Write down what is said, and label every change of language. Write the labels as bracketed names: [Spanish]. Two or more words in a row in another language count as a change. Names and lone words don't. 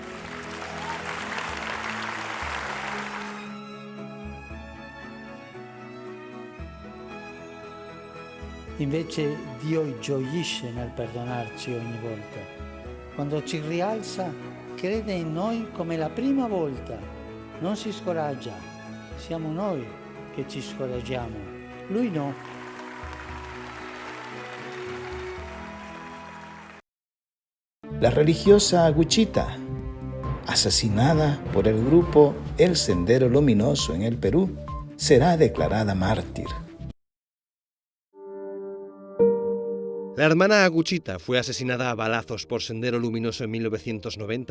[Italian] Invece Dio gioisce nel perdonarci ogni volta. Quando ci rialza, crede in noi come la prima volta. Non si scoraggia. Siamo noi che ci scoraggiamo. Lui no. [Spanish] La religiosa Aguchita, asesinada por el grupo El Sendero Luminoso en el Perú, será declarada mártir. La hermana Aguchita fue asesinada a balazos por Sendero Luminoso en 1990.